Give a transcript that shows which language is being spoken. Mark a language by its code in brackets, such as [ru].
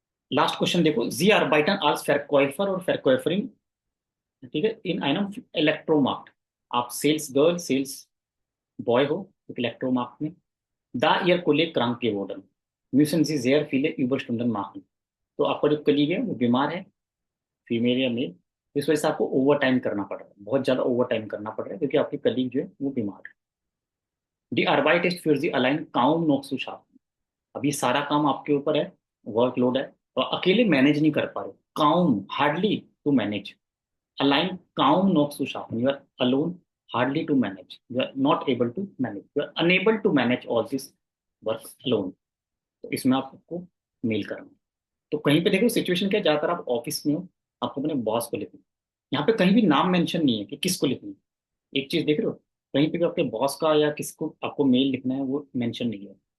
[hi] Last question देखो, जी आर्बाइटन als Verkäufer और Verkäuferin, ठीक है, इन einem इलेक्ट्रोमार्ट, आप सेल्स गर्ल सेल्स बॉय हो एक इलेक्ट्रोमार्ट में, दा year कोलेग crank geworden, [de] müssen Sie sehr viele Überstunden machen। [hi] तो आपका जो कलीग है वो बीमार है, फीमेल या मेल, इस वजह से आपको ओवर टाइम करना पड़ रहा है, बहुत ज्यादा ओवर टाइम करना पड़ रहा है, क्योंकि आपकी कलीग जो है वो बीमार है। [de] डी Arbeit ist für Sie allein kaum noch zu schaffen। [hi] अब ये सारा काम आपके ऊपर है, वर्कलोड है, और अकेले मैनेज नहीं कर पा रहे, काउम hardly to manage, align काउम not to schaffen, [en] You are alone, hardly to manage, you are not able to manage, you are unable to manage all this work alone. [hi] तो इसमें आपको मेल करना है। तो कहीं पे देखो सिचुएशन क्या है, ज्यादातर आप ऑफिस में हो, आपको अपने बॉस को लिखना है, यहाँ पे कहीं भी नाम मेंशन नहीं है कि किसको लिखना है, एक चीज देख रहे हो, कहीं पे भी आपके बॉस का या किसको आपको मेल लिखना है वो मेंशन नहीं है।